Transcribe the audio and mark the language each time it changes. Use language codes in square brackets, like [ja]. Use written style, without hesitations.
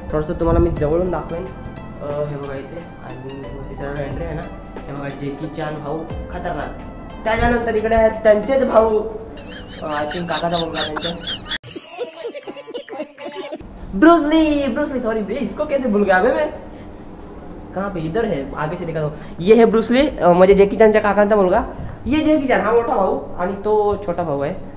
[mr] थोडंसं तुम्हाला मी जवळून दाखवेन. हे बघा इथे आणि त्याच्यावर एंट्री आहे ना. हे बघा जॅकी चॅन भाऊ खतरनाक. त्याच्यानंतर इकडे आहेत त्यांचेच भाऊ आय थिंक काकाचा मुलगा त्यांच्या ब्रूसली. [hi] सॉरी इसको कैसे भूल गया अबे मैं. कहाँ पे इधर है आगे से दिखा दो. ये है [mr] ब्रूसली म्हणजे जॅकी चॅनच्या काकांचा मुलगा. ये जॅकी चॅन हा मोठा भाऊ आणि तो छोटा भाऊ आहे.